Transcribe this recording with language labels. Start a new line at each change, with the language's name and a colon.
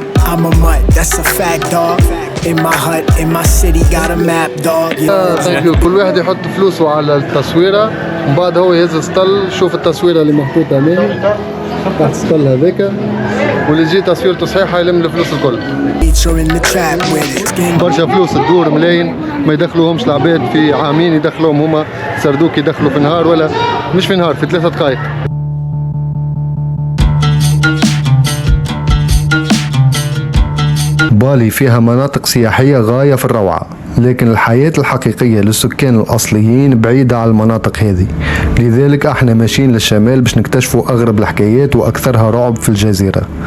English: I'm a mutt, that's a fact dog In my hut, in my city, got a map dog thank you.
Arabic: كل واحد يحط فلوسه على التصويره، ومن بعد هو يهز السطل، شوف التصويره اللي محطوطه هنا تحت السطل هذاك، واللي يجي تصويرته صحيحه يلم الفلوس الكل.
English: You're in the trap with it
Arabic: برشا فلوس تدور ملايين ما يدخلوهمش العباد، في عامين يدخلوهم هما سردوك، يدخلوا في نهار ولا مش في نهار، في 3 دقائق. بالي فيها مناطق سياحية غاية في الروعة، لكن الحياة الحقيقية للسكان الأصليين بعيدة عن المناطق هذه، لذلك احنا ماشيين للشمال باش نكتشفوا أغرب الحكايات وأكثرها رعب في الجزيرة.